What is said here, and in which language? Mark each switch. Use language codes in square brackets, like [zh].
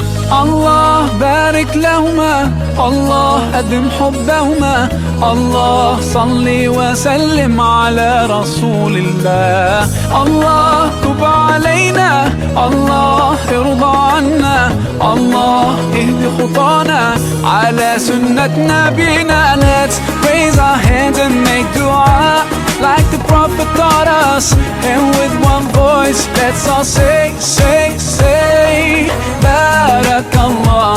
[ar] Allah barik lahuma, Allah أدم حبهما. الله صلي وسلم على رسول الله. الله تب علينا، الله ارضى عنا، الله اهد خطانا على سنة نبينا. [en] Let's raise our hands and make dua like the Prophet taught us, and with one voice let's all say, say, say, Barakallah.